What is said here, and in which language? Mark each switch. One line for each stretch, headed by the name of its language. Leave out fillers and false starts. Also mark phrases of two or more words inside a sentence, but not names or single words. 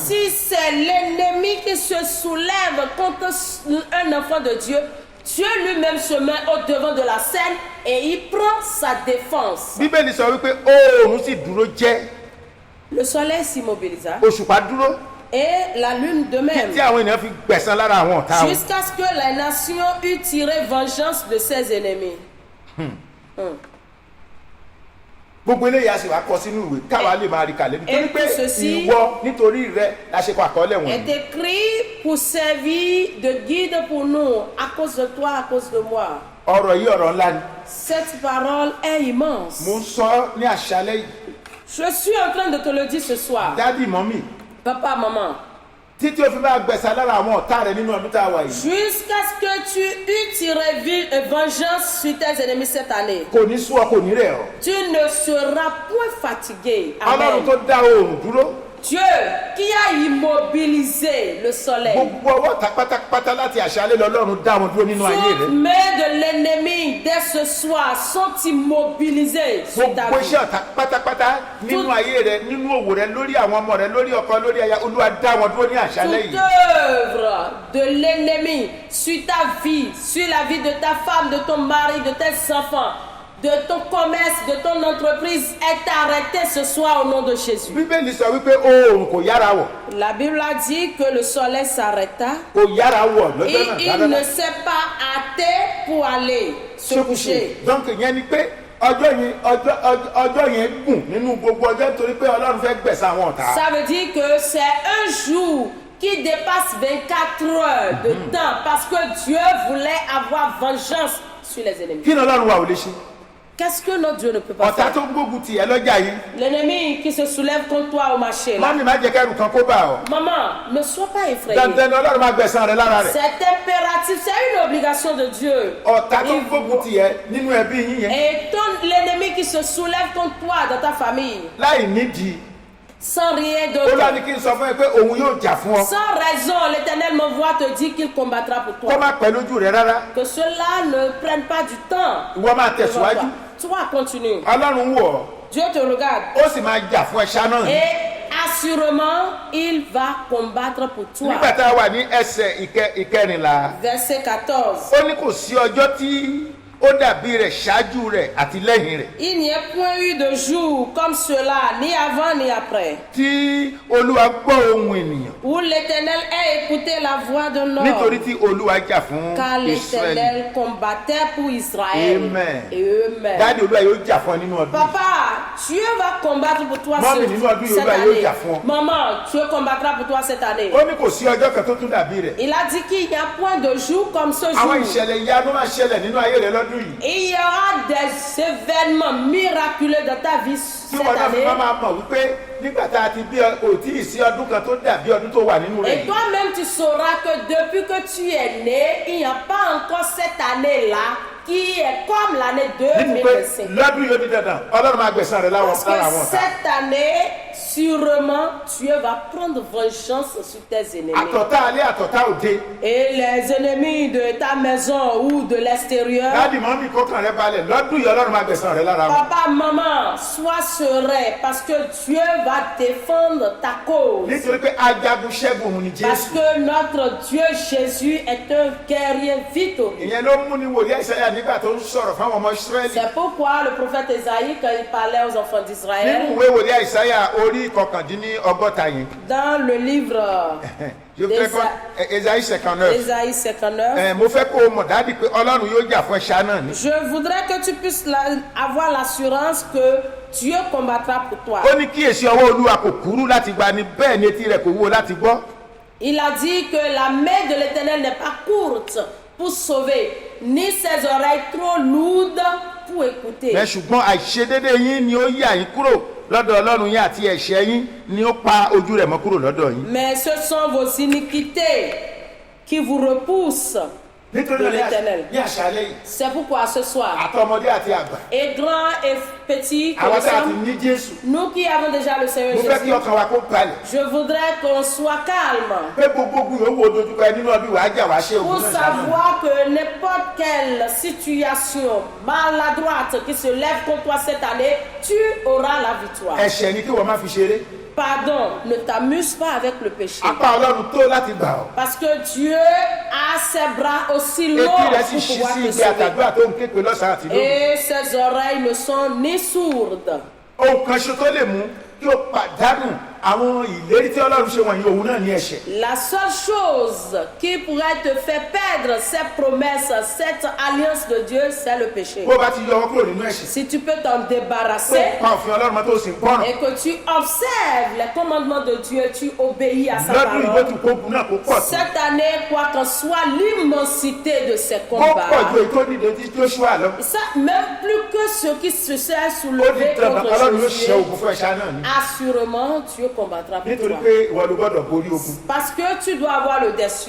French: Si c'est l'ennemi qui se soulève contre un enfant de Dieu, Dieu lui-même se met au devant de la scène et il prend sa défense.
Yoruba: Bíbélì sọ wípé oòrùn sì dúró jẹ́,
French: Le soleil s'immobilisa
Yoruba: òṣùpá dúró
French: et la lune de même,
Yoruba: tí àwọn ènìyàn fi gbẹ̀san lára àwọn ọ̀tá wọn.
French: jusqu'à ce que la nation eût tiré vengeance de ses ennemis.
Yoruba: gbogbo eléyìí a sì wá kọ sínú ìwé káwa lè máa rí kalẹ̀ nítorí pé
French: ceci-
Yoruba: ìwọ nítorí rẹ la ṣe kọ àkọọ́lẹ̀
French: Est
Yoruba: wọ̀nyí.
French: écrit pour servir de guide pour nous, à cause de toi, à cause de moi.
Yoruba: ọ̀rọ̀ yìí ọ̀rọ̀ ńlá ni
French: Cette parole est immense.
Yoruba: mo ń sọ ní àṣálẹ́ yìí.
French: Je suis en train de te le dire ce soir.
Yoruba: dádì mọ́mì
French: Papa, maman,
Yoruba: títí o fi máa gbẹ̀san lára àwọn ọ̀tá rẹ nínú ọdún tá a wà yìí.
French: jusqu'à ce que tu eût tiré vengeance sur tes ennemis cette année,
Yoruba: kò ní sú ọ kò ní rẹ̀ ọ́.
French: tu ne seras point fatigué.
Yoruba: Ọlọ́run
French: Amen.
Yoruba: tó dá oòrùn dúró
French: Dieu qui a immobilisé le soleil,
Yoruba: gbogbo ọwọ́ ta pátápátá láti àṣálẹ́ lọ́lọ́run dá wọn dúró nínú ayé
French: toutes
Yoruba: rẹ.
French: mains de l'ennemi dès ce soir sont immobilisées sur ta
Yoruba: gbogbo
French: vie.
Yoruba: iṣẹ́ ọ̀tá pátápátá nínú ayé rẹ nínú òwò rẹ lórí àwọn ọmọ rẹ lórí ọkọ lórí aya Olúwa dá wọn dúró ní àṣálẹ́
French: Toute
Yoruba: yìí.
French: œuvre de l'ennemi sur ta vie, sur la vie de ta femme, de ton mari, de tes enfants, de ton commerce, de ton entreprise est arrêtée ce soir au nom de Jésus.
Yoruba: Bíbélì sọ wípé oòrùn kò yára wọ̀
French: La Bible a dit que le soleil s'arrêta
Yoruba: kò yára wọ̀
French: et
Yoruba: lọ́jọ́ náà
French: il ne s'est pas hâté pour aller se coucher.
Yoruba: donc ìyẹn ni pé ọjọ́ yẹn gùn nínú gbogbo ọjọ́ nítorí pé Ọlọ́run fẹ́ gbẹ̀san àwọn ọ̀tá.
French: Ça veut dire que c'est un jour qui dépasse 24 heures de temps parce que Dieu voulait avoir vengeance sur les ennemis.
Yoruba: kí ni Ọlọ́run wa ò lè ṣe.
French: Qu'est-ce que notre Dieu ne peut pas
Yoruba: ọ̀tá
French: faire?
Yoruba: tó ń gbógun tì ẹ́ lọ́jà yìí
French: L'ennemi qui se soulève contre toi au marché là.
Yoruba: mami má jẹ́ kẹ́rù kan kó bá ọ.
French: Maman, ne sois pas effrayée.
Yoruba: dandan ni Ọlọ́run máa gbẹ̀san rẹ lára rẹ̀.
French: C'est impératif, c'est une obligation de Dieu.
Yoruba: ọ̀tá tó ń gbógun tì ẹ́ nínú ẹbí yín yẹn
French: Et l'ennemi qui se soulève contre toi dans ta famille,
Yoruba: láì nídìí
French: sans rien
Yoruba: ó lá ní
French: d'autre,
Yoruba: kí n sọ fún ẹ pé òun yóò jà fún ọ
French: sans raison, l'Éternel m'envoie te dire qu'il combattra pour
Yoruba: kó
French: toi.
Yoruba: má pẹ́ lójú rẹ rárá
French: Que cela ne prenne pas du temps.
Yoruba: ìwọ máa
French: devant
Yoruba: tẹ̀síwájú
French: toi. Toi, continue.
Yoruba: Ọlọ́run wò ọ́
French: Dieu te regarde.
Yoruba: ó sì máa jà fún ẹ ṣáná ni.
French: Et assurément, il va combattre pour toi.
Yoruba: nígbà tá a wà ní ẹsẹ̀ ìkẹrìnlá
French: Verset 14.
Yoruba: ó ní kò sí ọjọ́ tí ó dàbí rẹ̀ ṣáájú rẹ̀ àti lẹ́yìn rẹ̀
French: Il n'y a point eu de jour comme cela, ni avant ni après,
Yoruba: tí Olúwa gbọ́ ohùn ènìyàn
French: où l'Éternel ait écouté la voix d'un
Yoruba: nítorí
French: homme,
Yoruba: tí Olúwa jà fún
French: car
Yoruba: Ísírẹ́lì.
French: l'Éternel combattait pour Israël. Amen. Et eux-mêmes.
Yoruba: dáàdi Olúwa yóò jà fún ẹ nínú ọdún yìí.
French: Papa, Dieu va combattre pour toi Maman,
Yoruba: nínú ọdún yìí,
French: cette
Yoruba: Olúwa yóò
French: année.
Yoruba: jà fún ọ.
French: Maman, Dieu combattra pour toi cette année.
Yoruba: ó ní kò sí ọjọ́ kan tó tún dàbí rẹ̀.
French: Il a dit qu'il n'y a point de jour comme ce
Yoruba: àwọn
French: jour.
Yoruba: ìṣẹ̀lẹ̀ ìyanu máa ṣẹlẹ̀ nínú ayé rẹ lọ́dún yìí.
French: Il y aura des événements miraculeux dans ta vie
Yoruba: tí
French: cette
Yoruba: wọn náà fi
French: année.
Yoruba: máa mọ̀ wípé nígbà tá a ti bí ọ kò tí ì sí ọdún kan tó dàbí ọdún tó wà nínú rẹ̀
French: Et
Yoruba: yìí.
French: toi-même, tu sauras que depuis que tu es né, il n'y a pas encore cette année-là qui est comme l'année
Yoruba: nínú pé 2025. lọ́dún yóò di dandan Ọlọ́run máa gbẹ̀san rẹ̀ lára
French: Parce que
Yoruba: àwọn ọ̀tá.
French: cette année, sûrement Dieu va prendre vengeance sur tes ennemis.
Yoruba: àtọ̀tá alẹ́ àtọ̀tá òde.
French: Et les ennemis de ta maison ou de l'extérieur.
Yoruba: dáàdì mọ́mí kọ́kàn rẹ balẹ̀ lọ́dún yìí Ọlọ́run máa gbẹ̀san rẹ lára wọn.
French: Papa, maman, sois serein parce que Dieu va défendre ta cause.
Yoruba: nítorí pé ajagun ṣẹ́gun òun ni
French: Parce Jésù. que notre Dieu Jésus est un guerrier victorieux.
Yoruba: ìyẹn ló mú ní wòlíì Àìsáyà nígbà tó ń sọ̀rọ̀ fáwọn ọmọ Ísírẹ́lì.
French: C'est pourquoi le prophète Ésaïe, quand il parlait aux enfants
Yoruba: nínú
French: d'Israël,
Yoruba: ìwé wòlíì Àìsáyà orí kọkàndínlọ́gọ́ta yẹn.
French: dans le livre
Yoruba: je fẹ́ kọ́ Ésaïe 59.
French: Ésaïe 59,
Yoruba: mo fẹ́ kó o mọ̀ dáàdì pé Ọlọ́run yóò jà fún ẹ̀ṣá náà ni.
French: je voudrais que tu puisses avoir l'assurance que Dieu combattra pour toi.
Yoruba: ó ní kíyèsí ọwọ́ Olúwa kò kúrú láti gbani bẹ́ẹ̀ ni etí rẹ̀ kò wúwo láti gbọ́.
French: Il a dit que la main de l'Éternel n'est pas courte pour sauver, ni ses oreilles trop lourdes pour écouter.
Yoruba: bẹ́ẹ̀ ṣùgbọ́n àìṣedédé yín ni ó yà yín kúrò lọ́dọ̀ Ọlọ́run yín àti ẹ̀ṣẹ̀ yín ni ó pa ojú rẹ̀ mọ́ kúrò lọ́dọ̀ yín.
French: Mais ce sont vos iniquités qui vous repoussent
Yoruba: nítorí
French: de l'Éternel.
Yoruba: ní àṣálẹ́ yìí
French: C'est pourquoi ce soir,
Yoruba: àtọmọdé àti àgbà
French: et grand et petit que
Yoruba: àwọn
French: nous
Yoruba: tí a ti
French: sommes,
Yoruba: ní Jésù
French: nous qui avons déjà le Seigneur
Yoruba: mo fẹ́ kí
French: Jésus,
Yoruba: ọkàn wa kó balẹ̀
French: je voudrais qu'on soit calme
Yoruba: pé gbogbo ogun yòówù dojúkọ ẹ nínú ọdún wàá jà wá ṣe
French: pour
Yoruba: ogun náà sáà.
French: savoir que n'importe quelle situation maladroite qui se lève contre toi cette année, tu auras la victoire.
Yoruba: ẹ̀ṣẹ̀ ni kí wọ́n má fi ṣeré.
French: Pardon, ne t'amuse pas avec le péché.
Yoruba: apá Ọlọ́run tó láti gbà ọ́.
French: Parce que Dieu a ses bras aussi longs
Yoruba: etí rẹ̀ sì
French: pour
Yoruba: ṣí
French: pouvoir
Yoruba: sí
French: te
Yoruba: ibi
French: sauver.
Yoruba: àtàdúrà tó ń ké pe lọ́sàn-án àti lóru.
French: Et ses oreilles ne sont ni sourdes.
Yoruba: ohun kan ṣe tó lè mú kí o pàdánù àwọn ìlérí tí Ọlọ́run ṣe wọ̀nyí òun náà ní ẹ̀ṣẹ̀.
French: La seule chose qui pourrait te faire perdre cette promesse, cette alliance de Dieu, c'est le péché.
Yoruba: bó bá ti yọ ọ́ kúrò nínú ẹ̀ṣẹ̀
French: Si tu peux t'en
Yoruba: tó
French: débarrasser
Yoruba: pa òfin Ọlọ́run mọ́ tó sì ń gbọ́ràn
French: et que tu observes les commandements de Dieu, tu obéis à sa
Yoruba: lọ́dún ìbò
French: parole.
Yoruba: tó kógun náà kó pọ̀ tó.
French: Cette année, quoi qu'en soit l'immensité de ces
Yoruba: ó pọ̀ ju
French: combats,
Yoruba: èyí tó dìde tí Joshua lọ.
French: ça, même plus que ceux qui se sont
Yoruba: ó ní
French: soulevés
Yoruba: dandan
French: contre
Yoruba: Ọlọ́run yóò ṣe
French: Josué,
Yoruba: ogun fún ẹ̀ṣá náà ni.
French: assurément Dieu combattra pour
Yoruba: nítorí
French: toi.
Yoruba: pé ìwọ ló gbọ́dọ̀ borí ogun.
French: Parce que tu dois avoir le dessus.